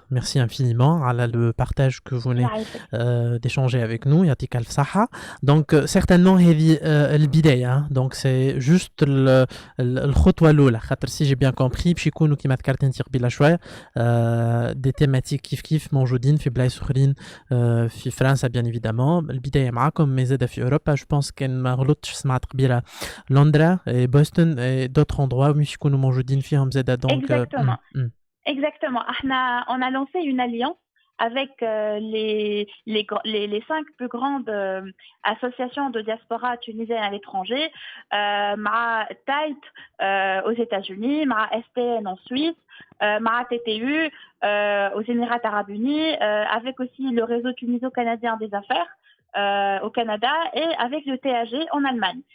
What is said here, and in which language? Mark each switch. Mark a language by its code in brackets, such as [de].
[fr] Merci infiniment على le partage que vous venez d'échanger avec nous. [ar] يعطيك ألف صحة. [fr] Donc certainement [ar] هذه البداية. [fr] Donc c'est juste [ar] الخطوة الأولى. خاطر [fr] si j'ai bien compris [ar] باش يكونوا كيما ذكرت أنت قبيلة شوية [fr] des thématiques [ar] كيف موجودين في بلايص أخرين في فرنسا [fr] bien évidemment. [ar] البداية معاكم mais زادة في أوروبا. [fr] Je pense [ar] كان ما غلطتش سمعت قبيلة لندرا Boston [fr] et d'autres endroits où nous [ar] موجودين فيهم زاده donc [fr] Exactement. On a lancé une alliance avec les 5 plus grandes associations de diaspora tunisienne à l'étranger, مع TITE aux États-Unis, مع STN en Suisse, مع TTU aux Émirats Arabes Unis, avec aussi le réseau tuniso-canadien des affaires au Canada et avec le TAG en Allemagne.